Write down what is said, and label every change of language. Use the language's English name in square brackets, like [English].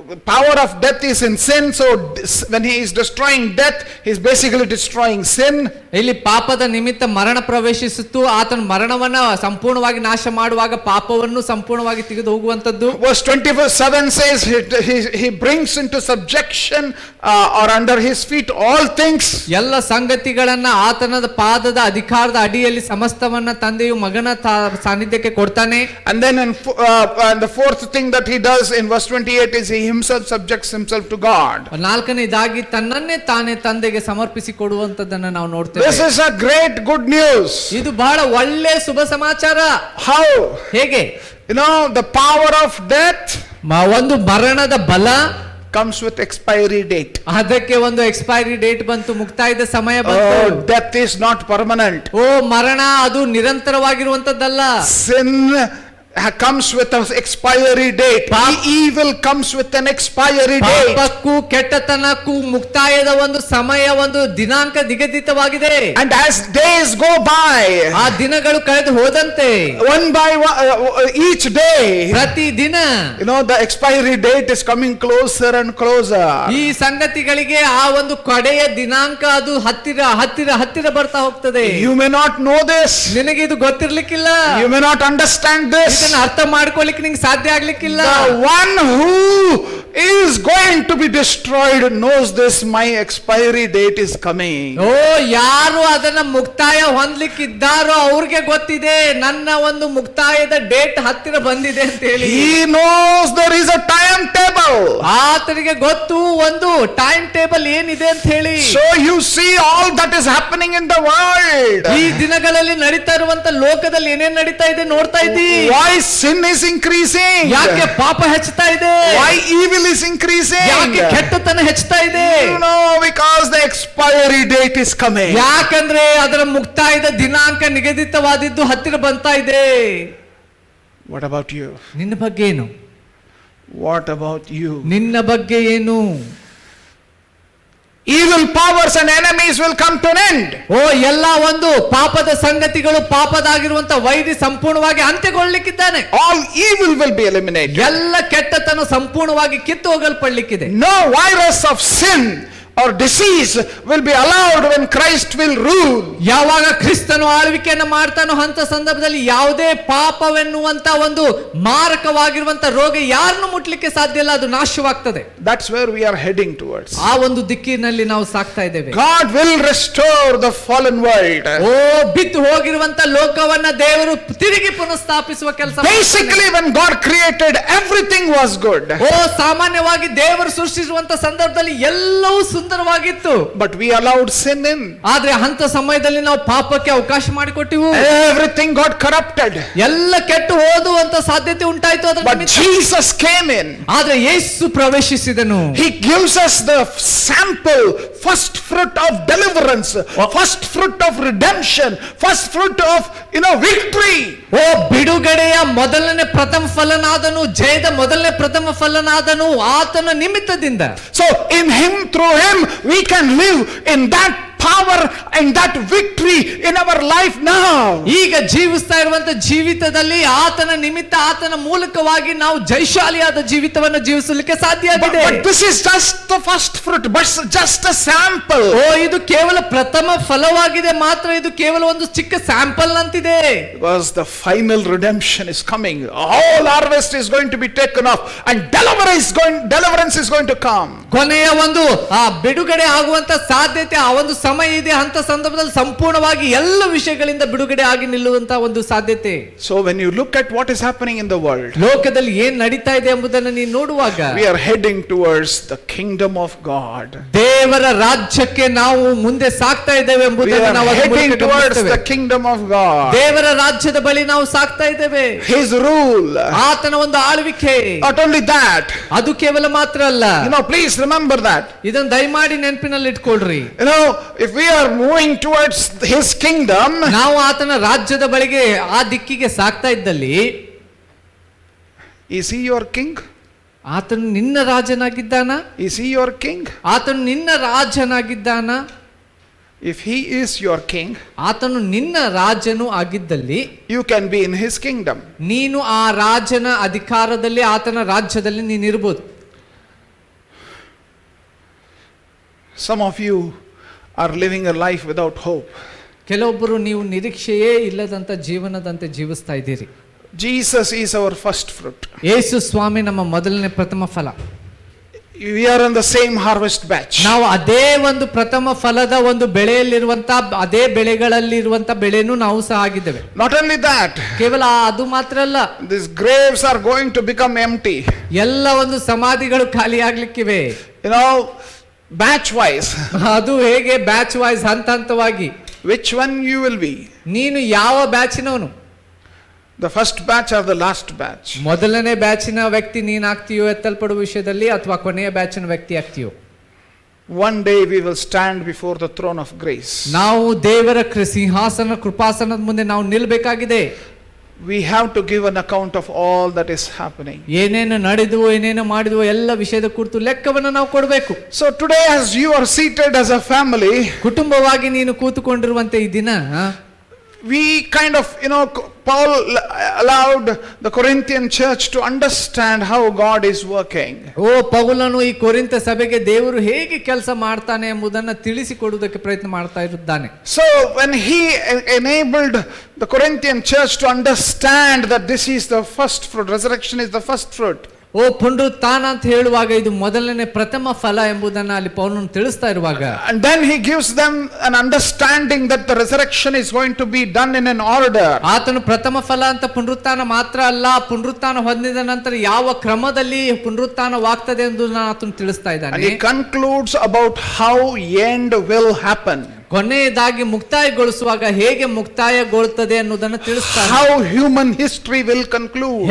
[English] power of death is in sin, so when he is destroying death, he is basically destroying sin. [Kannada] ಇಲ್ಲಿ ಪಾಪದ ನಿಮಿತ್ತ ಮರಣ ಪ್ರವೇಶಿಸಿತು, ಆತನ ಮರಣವನ್ನ ಸಂಪೂರ್ಣವಾಗಿ ನಾಶ ಮಾಡುವಾಗ ಪಾಪವನ್ನು ಸಂಪೂರ್ಣವಾಗಿ ತೆಗೆದು ಹೋಗುವಂತದ್ದು. [English] Verse 27 says he brings into subjection or under his feet all things. [Kannada] ಎಲ್ಲ ಸಂಗತಿಗಳನ್ನ ಆತನದ ಪಾದದ ಅಧಿಕಾರದ ಅಡಿಯಲ್ಲಿ ಸಮಸ್ತವನ್ನ ತಂದೆಯು ಮಗನ ಸಾನ್ನಿಧ್ಯಕ್ಕೆ ಕೊಡ್ತಾನೆ. [English] And then and the fourth thing that he does in verse 28 is he himself subjects himself to God. [Kannada] ನಾಲ್ಕನೇದಾಗಿ ತನ್ನನ್ನೇ ತಾನೇ ತಂದೆಗೆ ಸಮರ್ಪಿಸಿ ಕೊಡುವಂತದ್ದನ್ನ ನಾವು ನೋಡ್ತೇವೆ. [English] This is a great good news. [Kannada] ಇದು ಬಹಳ ಒಳ್ಳೆ ಶುಭ ಸಮಾಚಾರ. [English] How? [Kannada] ಹೇಗೆ? [English] You know, the power of death [Kannada] ಒಂದು ಮರಣದ ಬಲ [English] comes with expiry date. [Kannada] ಅದಕ್ಕೆ ಒಂದು ಎಕ್ಸ್ಪೈರಿ ಡೇಟ್ ಬಂತು, ಮುಕ್ತಾಯದ ಸಮಯ ಬಂತು. [English] Death is not permanent. [Kannada] ಮರಣ ಅದು ನಿರಂತರವಾಗಿರುವಂತದ್ದಲ್ಲ. [English] Sin comes with an expiry date. Evil comes with an expiry date. [Kannada] ಪಾಪಕ್ಕೂ ಕೆಟ್ಟತನಕ್ಕೂ ಮುಕ್ತಾಯದ ಒಂದು ಸಮಯ, ಒಂದು ದಿನಾಂಕ ನಿಗದಿತವಾಗಿದೆ. [English] And as days go by, [Kannada] ಆ ದಿನಗಳು ಕಳೆದು ಹೋದಂತೆ [English] one by one, each day, [Kannada] ಪ್ರತಿ ದಿನ [English] you know, the expiry date is coming closer and closer. [Kannada] ಈ ಸಂಗತಿಗಳಿಗೆ ಆ ಒಂದು ಕಡೆಯ ದಿನಾಂಕ ಅದು ಹತ್ತಿರ ಹತ್ತಿರ ಹತ್ತಿರ ಬರ್ತಾ ಹೋಗ್ತದೆ. [English] You may not know this. [Kannada] ನಿನಗೆ ಇದು ಗೊತ್ತಿರ್ಲಿಕ್ಕಿಲ್ಲ. [English] You may not understand this. [Kannada] ಅರ್ಥ ಮಾಡ್ಕೊಳ್ಳಿಕ್ಕೆ ನಿಂಗೆ ಸಾಧ್ಯ ಆಗ್ಲಿಕ್ಕಿಲ್ಲ. [English] The one who is going to be destroyed knows this. My expiry date is coming. [Kannada] ಯಾರು ಅದನ್ನ ಮುಕ್ತಾಯ ಹೊಂದ್ಲಿಕ್ಕಿದ್ದಾರೋ ಅವ್ರಿಗೆ ಗೊತ್ತಿದೆ, ನನ್ನ ಒಂದು ಮುಕ್ತಾಯದ ಡೇಟ್ ಹತ್ತಿರ ಬಂದಿದೆ ಅಂತ ಹೇಳಿ. [English] He knows there is a timetable. [Kannada] ಆತನಿಗೆ ಗೊತ್ತು ಒಂದು ಟೈಮ್ ಟೇಬಲ್ ಏನಿದೆ ಅಂತ ಹೇಳಿ. [English] So you see all that is happening in the world. [Kannada] ಈ ದಿನಗಳಲ್ಲಿ ನಡೀತಾ ಇರುವಂತ ಲೋಕದಲ್ಲಿ ಏನೇನ್ ನಡೀತಾ ಇದೆ ನೋಡ್ತಾ ಇದ್ದೀ. [English] Why sin is increasing? [Kannada] ಯಾಕೆ ಪಾಪ ಹೆಚ್ಚುತ್ತಾ ಇದೆ? [English] Why evil is increasing? [Kannada] ಯಾಕೆ ಕೆಟ್ಟತನ ಹೆಚ್ಚುತ್ತಾ ಇದೆ? [English] No, because the expiry date is coming. [Kannada] ಯಾಕಂದ್ರೆ ಅದರ ಮುಕ್ತಾಯದ ದಿನಾಂಕ ನಿಗದಿತವಾದಿದ್ದು ಹತ್ತಿರ ಬಂತಾ ಇದೆ. [English] What about you? [Kannada] ನಿನ್ನ ಬಗ್ಗೆ ಏನು? [English] What about you? [Kannada] ನಿನ್ನ ಬಗ್ಗೆ ಏನು? [English] Evil powers and enemies will come to an end. [Kannada] ಎಲ್ಲ ಒಂದು ಪಾಪದ ಸಂಗತಿಗಳು, ಪಾಪದಾಗಿರುವಂತ ವೈರಿ ಸಂಪೂರ್ಣವಾಗಿ ಅಂತ್ಯಗೊಳ್ಳಲಿಕ್ಕಿದ್ದಾನೆ. [English] All evil will be eliminated. [Kannada] ಎಲ್ಲ ಕೆಟ್ಟತನ ಸಂಪೂರ್ಣವಾಗಿ ಕಿತ್ತು ಹೋಗಲ್ಪಡಲಿಕ್ಕಿದೆ. [English] No virus of sin or disease will be allowed when Christ will rule. [Kannada] ಯಾವಾಗ ಕ್ರಿಸ್ತನು ಆಳ್ವಿಕೆಯನ್ನು ಮಾಡ್ತಾನೋ ಅಂತ ಸಂದರ್ಭದಲ್ಲಿ ಯಾವುದೇ ಪಾಪವೆನ್ನುವಂತ ಒಂದು ಮಾರಕವಾಗಿರುವಂತ ರೋಗ ಯಾರನ್ನು ಮುಟ್ಲಿಕ್ಕೆ ಸಾಧ್ಯ ಇಲ್ಲ, ಅದು ನಾಶವಾಗ್ತದೆ. [English] That's where we are heading towards. [Kannada] ಆ ಒಂದು ದಿಕ್ಕಿನಲ್ಲಿ ನಾವು ಸಾಕ್ತಾ ಇದ್ದೇವೆ. [English] God will restore the fallen world. [Kannada] ಬಿದ್ದು ಹೋಗಿರುವಂತ ಲೋಕವನ್ನ ದೇವರು ತಿರುಗಿ ಪುನಃಸ್ಥಾಪಿಸುವ ಕೆಲಸ. [English] Basically, when God created, everything was good. [Kannada] ಸಾಮಾನ್ಯವಾಗಿ ದೇವರು ಸೃಷ್ಟಿಸುವಂತ ಸಂದರ್ಭದಲ್ಲಿ ಎಲ್ಲವೂ ಸುಂದರವಾಗಿತ್ತು. [English] But we allowed sin in. [Kannada] ಆದ್ರೆ ಅಂತ ಸಮಯದಲ್ಲಿ ನಾವು ಪಾಪಕ್ಕೆ ಅವಕಾಶ ಮಾಡಿಕೊಟ್ಟಿವು. [English] Everything got corrupted. [Kannada] ಎಲ್ಲ ಕೆಟ್ಟು ಹೋಗುವಂತ ಸಾಧ್ಯತೆ ಉಂಟಾಯಿತು. [English] But Jesus came in. [Kannada] ಆದ್ರೆ ಯೇಸು ಪ್ರವೇಶಿಸಿದನು. [English] He gives us the sample, first fruit of deliverance, first fruit of redemption, first fruit of, victory. [Kannada] ಬಿಡುಗಡೆಯ ಮೊದಲನೇ ಪ್ರಥಮ ಫಲನಾದನು, ಜಯದ ಮೊದಲನೇ ಪ್ರಥಮ ಫಲನಾದನು ಆತನ ನಿಮಿತ್ತದಿಂದ. [English] So in him, through him, we can live in that power and that victory in our life now. [Kannada] ಈಗ ಜೀವಿಸ್ತಾ ಇರುವಂತ ಜೀವಿತದಲ್ಲಿ ಆತನ ನಿಮಿತ್ತ, ಆತನ ಮೂಲಕವಾಗಿ ನಾವು ಜಯಶಾಲಿಯಾದ ಜೀವಿತವನ್ನು ಜೀವಿಸಲಿಕ್ಕೆ ಸಾಧ್ಯ ಆಗಿದೆ. [English] But this is just the first fruit, but just a sample. [Kannada] ಇದು ಕೇವಲ ಪ್ರಥಮ ಫಲವಾಗಿದೆ ಮಾತ್ರ, ಇದು ಕೇವಲ ಒಂದು ಚಿಕ್ಕ ಸ್ಯಾಂಪಲ್ ಅಂತಿದೆ. [English] Because the final redemption is coming. All harvest is going to be taken off and deliverance is going to come. [Kannada] ಕೊನೆಯ ಒಂದು ಬಿಡುಗಡೆ ಆಗುವಂತ ಸಾಧ್ಯತೆ, ಆ ಒಂದು ಸಮಯ ಇದೆ. ಅಂತ ಸಂದರ್ಭದಲ್ಲಿ ಸಂಪೂರ್ಣವಾಗಿ ಎಲ್ಲ ವಿಷಯಗಳಿಂದ ಬಿಡುಗಡೆ ಆಗಿ ನಿಲ್ಲುವಂತ ಒಂದು ಸಾಧ್ಯತೆ. [English] So when you look at what is happening in the world, [Kannada] ಲೋಕದಲ್ಲಿ ಏನ್ ನಡೀತಾ ಇದೆ ಎಂಬುದನ್ನು ನೀವು ನೋಡುವಾಗ, [English] we are heading towards the kingdom of God. [Kannada] ದೇವರ ರಾಜ್ಯಕ್ಕೆ ನಾವು ಮುಂದೆ ಸಾಗ್ತಾ ಇದ್ದೇವೆ ಎಂಬುದನ್ನು ನಾವು [English] heading towards the kingdom of God. [Kannada] ದೇವರ ರಾಜ್ಯದ ಬಳಿ ನಾವು ಸಾಗ್ತಾ ಇದ್ದೇವೆ. [English] His rule, [Kannada] ಆತನ ಒಂದು ಆಳ್ವಿಕೆ. [English] not only that, [Kannada] ಅದು ಕೇವಲ ಮಾತ್ರ ಅಲ್ಲ. [English] please remember that. [Kannada] ಇದನ್ನು ದಯಮಾಡಿ ನೆನಪಿನಲ್ಲಿ ಇಟ್ಕೊಳ್ರಿ. [English] If we are moving towards his kingdom, [Kannada] ನಾವು ಆತನ ರಾಜ್ಯದ ಬಳಿಗೆ, ಆ ದಿಕ್ಕಿಗೆ ಸಾಗ್ತಾ ಇದ್ದಲ್ಲಿ, [English] is he your king? [Kannada] ಆತನು ನಿನ್ನ ರಾಜನಾಗಿದ್ದಾನ? [English] Is he your king? [Kannada] ಆತನು ನಿನ್ನ ರಾಜನಾಗಿದ್ದಾನ? [English] If he is your king, [Kannada] ಆತನು ನಿನ್ನ ರಾಜನು ಆಗಿದ್ದಲ್ಲಿ, [English] you can be in his kingdom. [Kannada] ನೀನು ಆ ರಾಜನ ಅಧಿಕಾರದಲ್ಲಿ, ಆತನ ರಾಜ್ಯದಲ್ಲಿ ನೀನಿರ್ಬೋದು. [English] Some of you are living a life without hope. [Kannada] ಕೆಲವೊಬ್ಬರು ನೀವು ನಿರೀಕ್ಷೆಯೇ ಇಲ್ಲದಂತ ಜೀವನದಂತೆ ಜೀವಿಸ್ತಾ ಇದ್ದೀರಿ. [English] Jesus is our first fruit. [Kannada] ಯೇಸು ಸ್ವಾಮಿ ನಮ್ಮ ಮೊದಲನೇ ಪ್ರಥಮ ಫಲ. [English] We are in the same harvest batch. [Kannada] ನಾವು ಅದೇ ಒಂದು ಪ್ರಥಮ ಫಲದ ಒಂದು ಬೆಳೆಯಲ್ಲಿರುವಂತ ಅದೇ ಬೆಳೆಗಳಲ್ಲಿರುವಂತ ಬೆಳೆನೂ ನಾವು ಸಹ ಆಗಿದ್ದೇವೆ. [English] Not only that, [Kannada] ಕೇವಲ ಅದು ಮಾತ್ರ ಅಲ್ಲ, [English] these graves are going to become empty. [Kannada] ಎಲ್ಲ ಒಂದು ಸಮಾಧಿಗಳು ಖಾಲಿ ಆಗ್ಲಿಕ್ಕಿವೆ. [English] You know, batch wise. [Kannada] ಅದು ಹೇಗೆ ಬ್ಯಾಚ್ ವೈಸ್ ಹಂತ ಹಂತವಾಗಿ. [English] Which one you will be? [Kannada] ನೀನು ಯಾವ ಬ್ಯಾಚಿನವನು? [English] The first batch or the last batch? [Kannada] ಮೊದಲನೇ ಬ್ಯಾಚಿನ ವ್ಯಕ್ತಿ ನೀನಾಗ್ತೀಯೋ ಎತ್ತಲ್ಪಡುವ ವಿಷಯದಲ್ಲಿ, ಅಥವಾ ಕೊನೆಯ ಬ್ಯಾಚಿನ ವ್ಯಕ್ತಿ ಆಗ್ತೀಯೋ? [English] One day we will stand before the throne of grace. [Kannada] ನಾವು ದೇವರ ಸಿಂಹಾಸನ ಕೃಪಾಸನದ ಮುಂದೆ ನಾವು ನಿಲ್ಬೇಕಾಗಿದೆ. [English] We have to give an account of all that is happening. [Kannada] ಏನೇನು ನಡೆದುವೋ ಏನೇನು ಮಾಡಿದ್ವೋ ಎಲ್ಲ ವಿಷಯದ ಕುರಿತು ಲೆಕ್ಕವನ್ನು ನಾವು ಕೊಡಬೇಕು. [English] So today, as you are seated as a family, [Kannada] ಕುಟುಂಬವಾಗಿ ನೀನು ಕೂತುಕೊಂಡಿರುವಂತೆ ಈ ದಿನ [English] we kind of, Paul allowed the Corinthian church to understand how God is working. [Kannada] ಪೌಲನು ಈ ಕೊರಿಂಥ ಸಭೆಗೆ ದೇವರು ಹೇಗೆ ಕೆಲಸ ಮಾಡ್ತಾನೆ ಎಂಬುದನ್ನು ತಿಳಿಸಿಕೊಡುವುದಕ್ಕೆ ಪ್ರಯತ್ನ ಮಾಡ್ತಾ ಇರುತ್ತಾನೆ. [English] So when he enabled the Corinthian church to understand that this is the first fruit, resurrection is the first fruit. [Kannada] ಪುನರುತ್ಥಾನ ಅಂತ ಹೇಳುವಾಗ ಇದು ಮೊದಲನೇ ಪ್ರಥಮ ಫಲ ಎಂಬುದನ್ನು ಅಲ್ಲಿ ಪೌಲನು ತಿಳಿಸ್ತಾ ಇರುವಾಗ, [English] and then he gives them an understanding that the resurrection is going to be done in an order. [Kannada] ಆತನು ಪ್ರಥಮ ಫಲ ಅಂತ ಪುನರುತ್ಥಾನ ಮಾತ್ರ ಅಲ್ಲ, ಪುನರುತ್ಥಾನ ಹೊಂದಿದ ನಂತರ ಯಾವ ಕ್ರಮದಲ್ಲಿ ಪುನರುತ್ಥಾನವಾಗ್ತದೆ ಎಂದು ಆತನು ತಿಳಿಸ್ತಾ [English] And [Kannada] ಇದ್ದಾನೆ. [English] he concludes about how end will happen. [Kannada] ಕೊನೆಯದಾಗಿ ಮುಕ್ತಾಯಗೊಳಿಸುವಾಗ ಹೇಗೆ ಮುಕ್ತಾಯಗೊಳ್ಳುತ್ತದೆ ಅನ್ನೋದನ್ನು ತಿಳಿಸ್ತಾನೆ. [English] How human history will conclude.